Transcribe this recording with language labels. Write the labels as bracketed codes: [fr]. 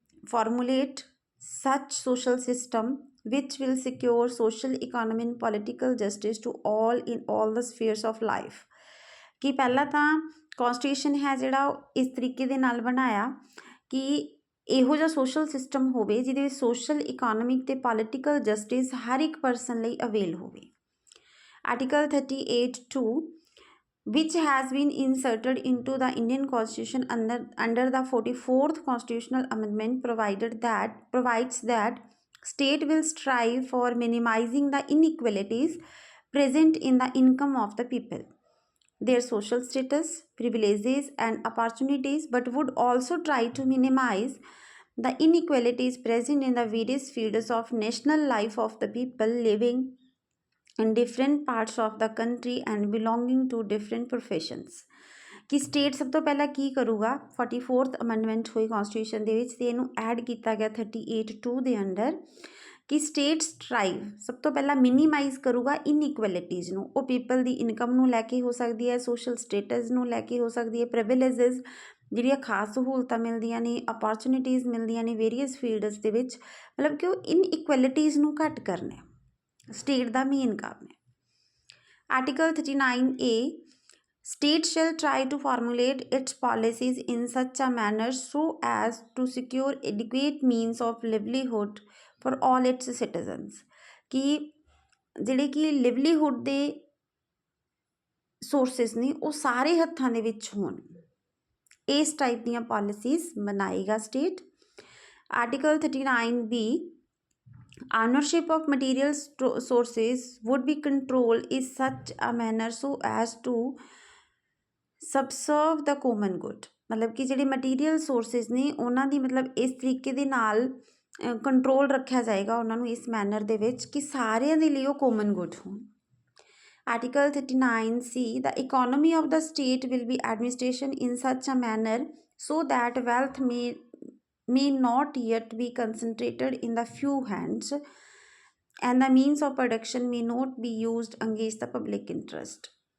[en] formulate such social system which will secure social, economic and political justice to all in all the spheres of life। [pa] ਕਿ ਪਹਿਲਾਂ ਤਾਂ ਕੌਂਸਟੀਟਿਊਸ਼ਨ ਹੈ ਜਿਹੜਾ ਇਸ ਤਰੀਕੇ ਦੇ ਨਾਲ ਬਣਾਇਆ ਕਿ ਇਹੋ ਜਿਹਾ ਸੋਸ਼ਲ ਸਿਸਟਮ ਹੋਵੇ ਜਿਹਦੇ ਵਿੱਚ ਸੋਸ਼ਲ, ਇਕੋਨਮਿਕ ਅਤੇ ਪੋਲੀਟੀਕਲ ਜਸਟਿਸ ਹਰ ਇੱਕ ਪਰਸਨ ਲਈ ਅਵੇਲ ਹੋਵੇ। [en] Article 38(2) which has been inserted into the Indian Constitution under the 44th Constitutional Amendment provides that state will strive for minimizing the inequalities present in the income of the people, their social status, privileges and opportunities, but would also try to minimize the inequalities present in the various fields of national life of the people living in different parts of the country and belonging to different professions। [pa] ਕਿ state ਸਭ ਤੋਂ ਪਹਿਲਾਂ ਕੀ ਕਰੂਗਾ, 44th amendment ਹੋਈ ਕੌਂਸਟੀਟਿਊਸ਼ਨ ਦੇ ਵਿੱਚ, ਅਤੇ ਇਹਨੂੰ ਐਡ ਕੀਤਾ ਗਿਆ 38(2) ਦੇ ਅੰਡਰ, ਕਿ ਸਟੇਟ ਸਟਰਾਈਵ ਸਭ ਤੋਂ ਪਹਿਲਾਂ ਮਿਨੀਮਾਈਜ਼ ਕਰੂਗਾ ਇਨਇਕੁਐਲਿਟੀਜ਼ ਨੂੰ। ਉਹ ਪੀਪਲ ਦੀ ਇਨਕਮ ਨੂੰ ਲੈ ਕੇ ਹੋ ਸਕਦੀ ਹੈ, ਸੋਸ਼ਲ ਸਟੇਟਸ ਨੂੰ ਲੈ ਕੇ ਹੋ ਸਕਦੀ ਹੈ, ਪ੍ਰਿਵਿਲੇਜਿਸ ਜਿਹੜੀਆਂ ਖਾਸ ਸਹੂਲਤਾਂ ਮਿਲਦੀਆਂ ਨੇ, ਅਪੋਰਚੁਨਿਟੀਜ਼ ਮਿਲਦੀਆਂ ਨੇ ਵੇਰੀਅਸ ਫੀਲਡਸ ਦੇ ਵਿੱਚ, ਮਤਲਬ ਕਿ ਉਹ ਇਨਇਕੁਐਲਿਟੀਜ਼ ਨੂੰ ਘੱਟ ਕਰਨਾ ਸਟੇਟ ਦਾ ਮੇਨ ਕੰਮ ਹੈ। Article 39A [en] State shall try to formulate its policies in such a manner so as to secure adequate means of livelihood for all its citizens. [pa] कि ਜਿਹੜੇ ਕਿ ਲਿਵਲੀਹੁੱਡ ਦੇ ਸੋਰਸਿਸ ਨੇ ਉਹ ਸਾਰੇ ਹੱਥਾਂ ਦੇ ਵਿੱਚ ਹੋਣ, ਇਸ ਟਾਈਪ ਦੀਆਂ ਪਾਲਿਸੀਜ਼ ਬਣਾਏਗਾ state. [en] Article 39B, ownership of material sources would be controlled in such a manner so as to subserve the common good। [pa] ਮਤਲਬ ਕਿ ਜਿਹੜੇ ਮਟੀਰੀਅਲ ਸੋਰਸਿਸ ਨੇ ਉਹਨਾਂ ਦੀ ਮਤਲਬ ਇਸ ਤਰੀਕੇ ਦੇ ਨਾਲ ਕੰਟਰੋਲ ਰੱਖਿਆ ਜਾਏਗਾ ਉਹਨਾਂ ਨੂੰ ਇਸ ਮੈਨਰ ਦੇ ਵਿੱਚ ਕਿ ਸਾਰਿਆਂ ਦੇ ਲਈ ਉਹ ਕੋਮਨ ਗੁੱਡ ਹੋਣ। [en] Article 39C, the economy of the state will be administration in such a manner so that wealth may not yet be concentrated in the few hands and the means of production may not be used against the public interest।